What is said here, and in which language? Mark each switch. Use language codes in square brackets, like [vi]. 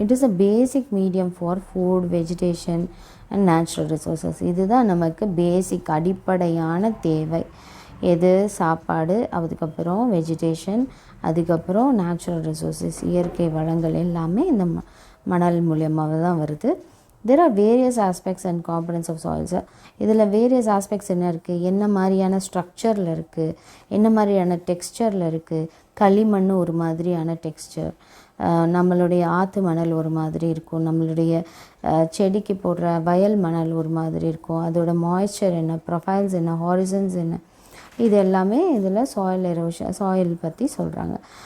[en] It is a basic medium for food, vegetation and natural resources. [ta] இதுதான் நமக்கு பேசிக் அடிப்படையான தேவை. எது? சாப்பாடு, அதுக்கப்புறம் வெஜிடேஷன், அதுக்கப்புறம் நேச்சுரல் ரிசோர்ஸஸ், இயற்கை வளங்கள் எல்லாமே இந்த மணல் மூலியமாக தான் வருது. [en] There are various aspects and components of soils. [ta] இதில் வேரியஸ் ஆஸ்பெக்ட்ஸ் என்ன இருக்குது, என்ன மாதிரியான ஸ்ட்ரக்சரில் இருக்குது, என்ன மாதிரியான டெக்ஸ்சரில் இருக்குது. களிமண் ஒரு மாதிரியான டெக்ஸ்சர், நம்மளுடைய ஆற்று மணல் ஒரு மாதிரி இருக்கும், நம்மளுடைய செடிக்கு போடுற வயல் மணல் ஒரு மாதிரி இருக்கும். அதோட மாய்ஸ்சர் என்ன, ப்ரொஃபைல்ஸ் என்ன, ஹாரிசன்ஸ் என்ன, இது எல்லாமே இதில் சாயில் எரோஷன், சாயில் பற்றி சொல்கிறாங்க.